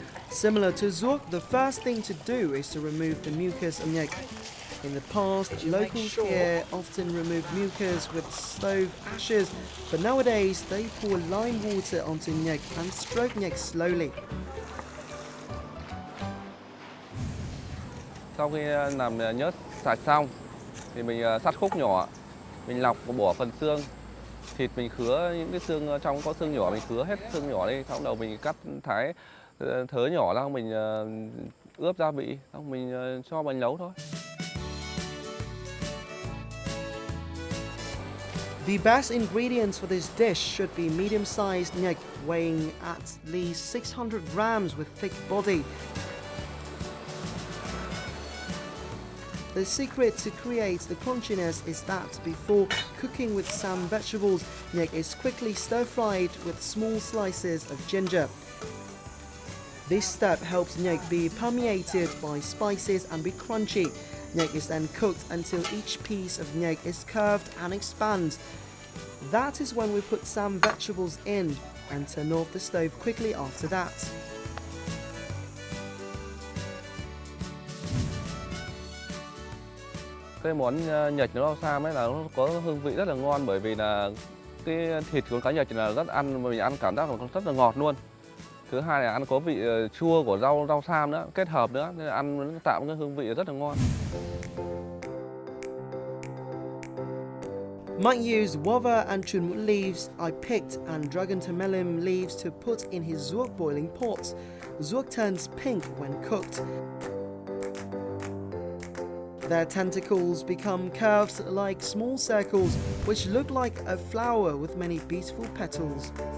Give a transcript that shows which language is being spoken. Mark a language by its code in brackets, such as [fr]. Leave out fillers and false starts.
[en] Similar to ruốc, the first thing to do is to remove the mucus of nhạch. In the past, locals here often removed mucus with stove ashes, but nowadays they pour lime water onto nhạch and stroke nhạch slowly. [vi] Sau khi làm nhớt sạch xong thì mình cắt khúc nhỏ, mình lọc và bỏ phần xương. Thịt mình khứa những cái xương trong có xương nhỏ mình khứa hết xương nhỏ đi, xong đầu mình cắt thái thớ nhỏ ra, mình ướp gia vị, xong mình cho vào nấu thôi. [en] The best ingredients for this dish should be medium-sized nhạch weighing at least 600 grams with thick body. The secret to create the crunchiness is that before cooking with some vegetables, nhạch is quickly stir-fried with small slices of ginger. This step helps nhạch be permeated by spices and be crunchy. Nhạch is then cooked until each piece of nhạch is curved and expands. That is when we put some vegetables in and turn off the stove quickly after that. [vi] Cái món nhạch nấu rau sam ấy là nó có hương vị rất là ngon, bởi vì là cái thịt của cá nhạch là rất ăn, mình ăn cảm giác rất là ngọt luôn. Thứ hai là ăn có vị chua của rau sam nữa, kết hợp nữa, nên là ăn nó tạo cái hương vị rất là ngon. [en] Might use guava and chun mũ leaves I picked and dragon tamelum leaves to put in his ruốc boiling pot. Ruốc turns pink when cooked. Their tentacles become curved like small circles, which look like a flower with many beautiful petals.